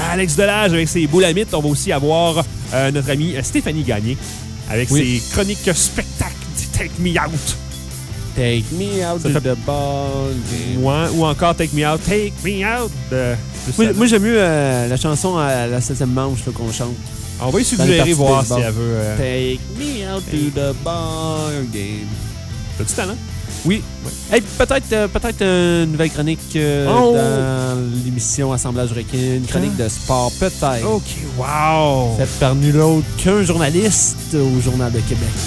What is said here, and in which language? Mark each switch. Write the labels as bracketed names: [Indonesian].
[French] Alex Delage avec ses boulamites. On va aussi avoir notre ami Stéphanie Gagné avec ses chroniques spectacles. [English] Take me out. Take me out de the ball game. [French] Ouais, ou encore [English] Take me out. Take me out [French] de... Moi, j'aime mieux la chanson à la 7e manche là, qu'on chante. On va y suggérer voir si elle veut. [English] Take me out to the ball game. [French] T'as du talent? Oui. Ouais. Hey, peut-être une nouvelle chronique dans l'émission Assemblage requin. Une chronique de sport, peut-être. OK, wow! Faite par nul autre qu'un journaliste au Journal de Québec.